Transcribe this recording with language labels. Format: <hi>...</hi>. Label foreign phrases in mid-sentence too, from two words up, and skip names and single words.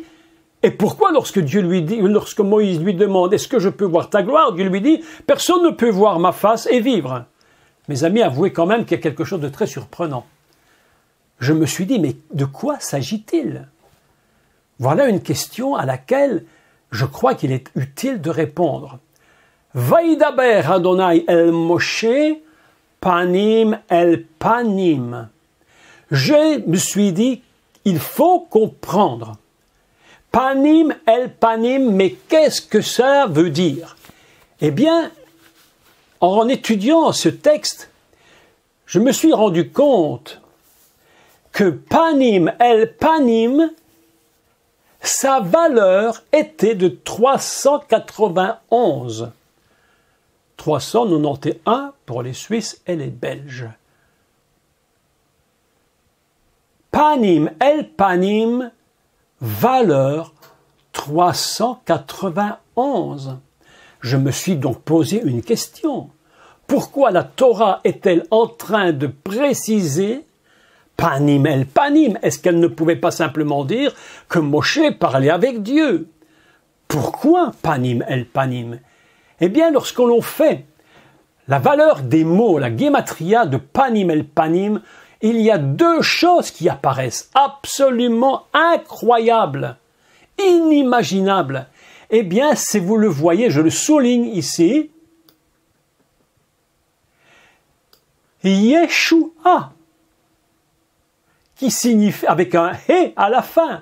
<fr>Et pourquoi lorsque Moïse lui demande, est-ce que je peux voir ta gloire? Dieu lui dit, personne ne peut voir ma face et vivre. Mes amis, avouez quand même qu'il y a quelque chose de très surprenant. Je me suis dit, mais de quoi s'agit-il? Voilà une question à laquelle je crois qu'il est utile de répondre.</fr> <he>וידבר אדוני אל משה פנים אל פנים.</he> <fr>Je me suis dit, il faut comprendre.</fr> <he>פנים אל פנים,</he> <fr>mais qu'est-ce que ça veut dire? Eh bien, en étudiant ce texte, je me suis rendu compte que</fr> <he>פנים אל פנים,</he> <fr>sa valeur était de 391. 391 pour les Suisses et les Belges.</fr> <he>פנים אל פנים,</he> <fr>valeur 391. Je me suis donc posé une question. Pourquoi la Torah est-elle en train de préciser</fr> <he>פנים אל פנים?</he> <fr>Est-ce qu'elle ne pouvait pas simplement dire que Moshe parlait avec Dieu?</fr> <he>Pourquoi פנים אל פנים?</he> <fr>Eh bien, lorsque l'on fait la valeur des mots, la gematria de</fr> <he>פנים אל פנים,</he> <fr>il y a deux choses qui apparaissent absolument incroyables, inimaginables. Eh bien, si vous le voyez, je le souligne ici, Yeshua, qui signifie, avec un « et » à la fin.</fr>